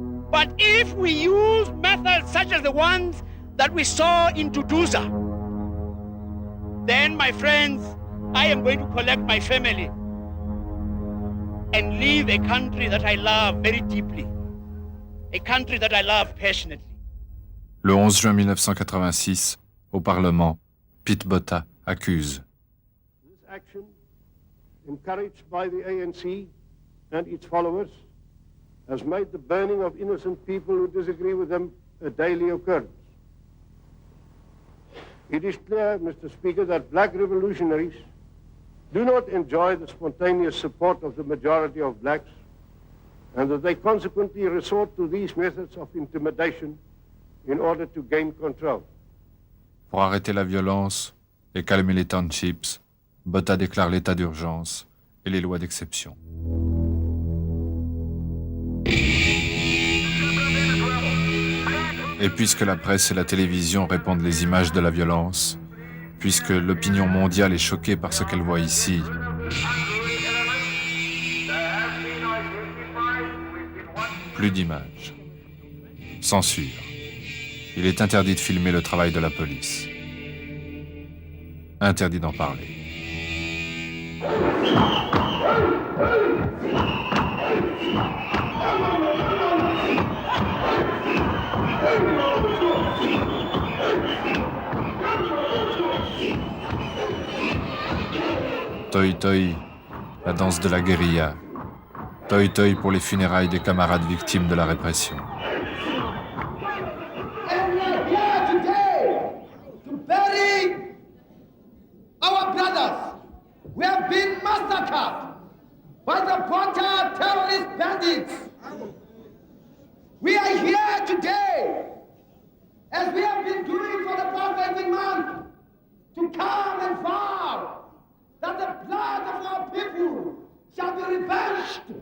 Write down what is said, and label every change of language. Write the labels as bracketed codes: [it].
[en] But if we use methods such as the ones that we saw in Duduza, then, my friends, I am going to collect my family and leave a country that I love very deeply, a country that I love passionately. [fr] Le 11 juin 1986, au Parlement, Pete Botha accuse. [en] This action, encouraged by the ANC and its followers, has made the burning of innocent people who disagree with them a daily occurrence. It is clear, Mr. Speaker, that black revolutionaries do not enjoy the spontaneous support of the majority of blacks, and that they consequently resort to these methods of intimidation in order to gain control. [fr] Pour arrêter la violence et calmer les townships, Botha déclare l'état d'urgence et les lois d'exception. Et puisque la presse et la télévision répandent les images de la violence, puisque l'opinion mondiale est choquée par ce qu'elle voit ici, plus d'images. Censure. Il est interdit de filmer le travail de la police. Interdit d'en parler. Toi Toi, la danse de la guérilla. Toi Toi pour les funérailles des camarades victimes de la répression. [en] And we are here today to bury our brothers who have been massacred by the Boer terrorist bandits. We are here today, as we have been doing for the past 18 months, to come and vow that the blood of our people shall be revenged.